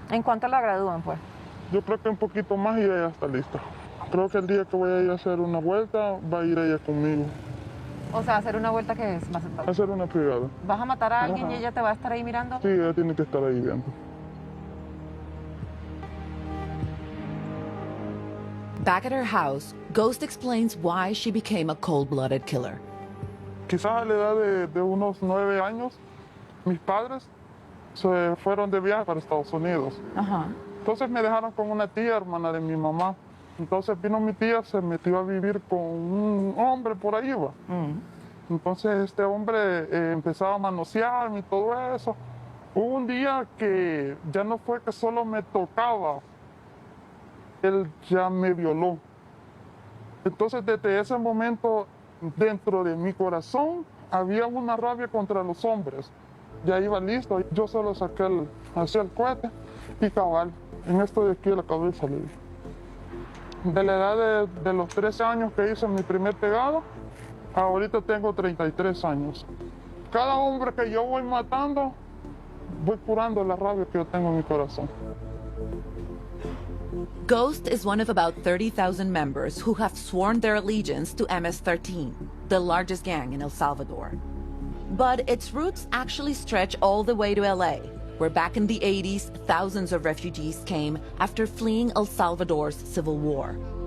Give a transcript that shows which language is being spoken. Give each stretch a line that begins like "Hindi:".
Spanish: ¿En cuánto la gradúan, pues? Yo creo que un poquito más y ella está lista. Creo que el día que voy a ir a hacer una vuelta, va a ir ella conmigo. O sea, hacer una vuelta que es más... A hacer una privada. ¿Vas a matar a alguien Ajá. y ella te va a estar ahí mirando? Sí, ella tiene que estar ahí viendo.
English: Back at her house, Ghost explains why she became a cold-blooded killer.
Spanish: Quizás a la edad de unos 9 años, mis padres se fueron de viaje para Estados Unidos. Ajá. Entonces me dejaron con una tía, hermana de mi mamá. Entonces vino mi tía, se metió a vivir con un hombre por ahí, va. Entonces este hombre empezaba a manosearme y todo eso. Hubo un día que ya no fue que solo me tocaba, él ya me violó. Entonces desde ese momento, dentro de mi corazón, había una rabia contra los hombres. Ya iba listo, yo solo saqué hacia el cohete y cabal, en esto de aquí a la cabeza le di. de la edad de los 13 años que hice mi primer pegado, ahorita tengo 33 años. Cada hombre que yo voy matando, voy curando la rabia que yo tengo en mi corazón.
English: Ghost is one of about 30,000 members who have sworn their allegiance to MS-13, the largest gang in El Salvador. But its roots actually stretch all the way to LA, where back in the 80s, thousands of refugees came after fleeing El Salvador's civil war.